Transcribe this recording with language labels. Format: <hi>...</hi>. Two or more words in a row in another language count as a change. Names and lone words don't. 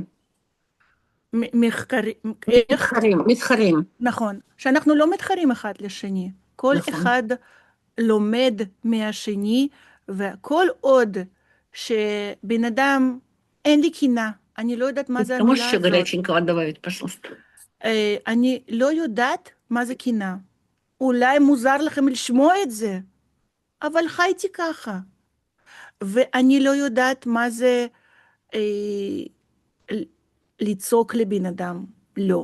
<he>מחקרים, איך? מתחרים. נכון, שאנחנו לא מתחרים אחד לשני, כל נכון. אחד לומד מהשני, וכל עוד שבן אדם, אין לי קינה, אני לא יודעת מה זה</he> <ru>Ты можешь</ru> <he>המילה</he> <ru>еще</ru> <he>הזאת,</he> <ru>горяченького добавить, пожалуйста?</ru> <he>אני לא יודעת מה זה קינה. אולי מוזר לכם לשמוע את זה, אבל חייתי ככה. ואני לא יודעת מה זה אה, ל- לצעוק לבן אדם, לא.</he>